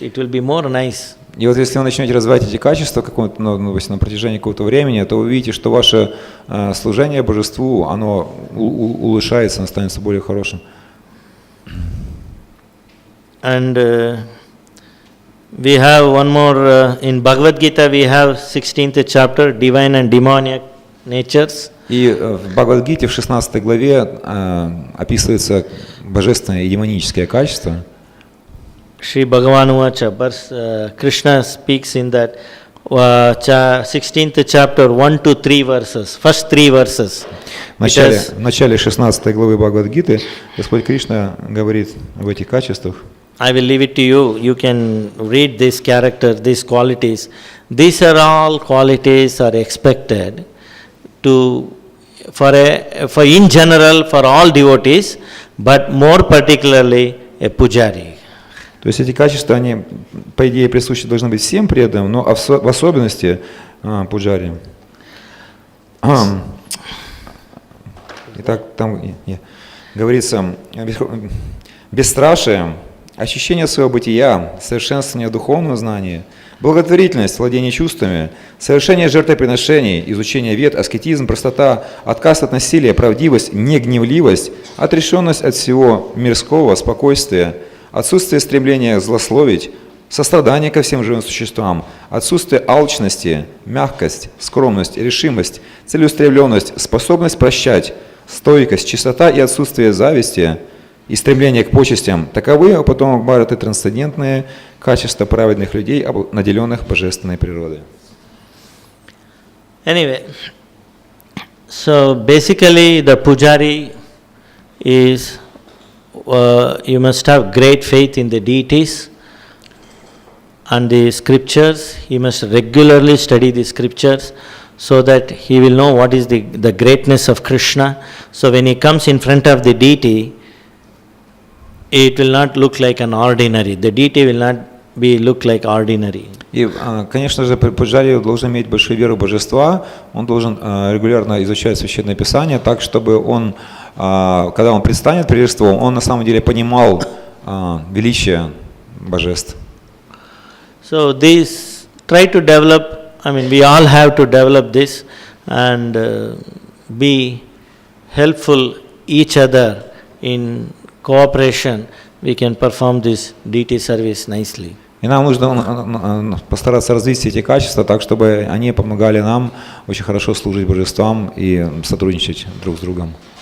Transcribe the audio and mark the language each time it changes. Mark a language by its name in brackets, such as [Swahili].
[English] It will be more nice. [Russian] И вот если вы начнете развивать эти качества на протяжении какого-то времени, то вы увидите, что ваше служение божеству, оно улучшается, оно становится более хорошим. [English] And we have one more, in Bhagavad Gita we have 16th chapter, Divine and Demoniac Natures. [Russian] И в Бхагавад-гите в 16 главе описывается божественное и демоническое качество. [Sanskrit] Shri Bhagavan Uvacha, [English] Krishna speaks in that 16th chapter, 1 to 3 verses, first 3 verses. [Russian] В начале 16 главы Бхагавад-гиты Господь Кришна говорит об этих качествах. [English] I will leave it to you. You can read this character, these qualities. These are all qualities are expected for in general for all devotees, but more particularly a pujari. [Russian] То есть эти качества, они, по идее, присущи должны быть всем преданным, но в особенности пуджари. Итак, там говорится, бесстрашие, ощущение своего бытия, совершенствование духовного знания, благотворительность, владение чувствами, совершение жертвоприношений, изучение вед, аскетизм, простота, отказ от насилия, правдивость, негневливость, отрешенность от всего мирского, спокойствие, отсутствие стремления злословить, сострадание ко всем живым существам, отсутствие алчности, мягкость, скромность, решимость, целеустремленность, способность прощать, стойкость, чистота и отсутствие зависти и стремление к почестям – таковы у потомок Бхараты трансцендентные качества праведных людей, наделенных божественной природой. [English] Anyway, so basically the pujari is, you must have great faith in the deities and the scriptures. He must regularly study the scriptures so that he will know what is the greatness of Krishna. So when he comes in front of the deity, it will not look like an ordinary. The deity will not look like ordinary. [Russian] И, конечно же, пуджари должен иметь большую веру в божества, он должен регулярно изучать Священное Писание, так, чтобы он, когда он предстанет перед божеством, он на самом деле понимал величие божеств. [English] So this, try to develop, we all have to develop this and be helpful each other in cooperation, we can perform this deity service nicely. [Russian] И нам нужно постараться развить эти качества так, чтобы они помогали нам очень хорошо служить божествам и сотрудничать друг с другом.